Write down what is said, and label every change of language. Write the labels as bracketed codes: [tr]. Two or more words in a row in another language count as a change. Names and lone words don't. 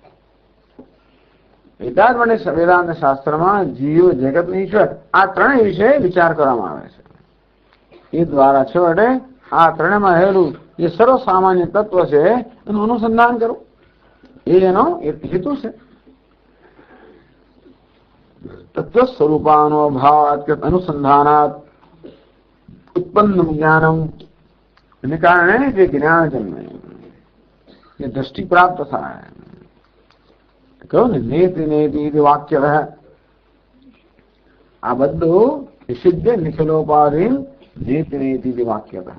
[gu] વેદાંત શાસ્ત્રમાં જીવ, જગત અને ઈશ્વર આ ત્રણેય વિશે વિચાર કરવામાં આવે છે. એ દ્વારા છેવટે આ ત્રણેયમાં રહેલું જે સર્વસામાન્ય તત્વ છે એનું અનુસંધાન કરવું, એ એનો હેતુ છે. [sa] तत्व स्वरूपानुभावात् के अनुसंधानात् उत्पन्न ज्ञानम [gu] એને કારણે જે જ્ઞાન જન્મે એ દ્રષ્ટિ પ્રાપ્ત થાય. કહ્યું ને [sa] नेति नेति [gu] વાક્ય રહે આ બધું [sa] निषिद्ध निखिलोपाधि नेति नेति [gu] વાક્ય રહે.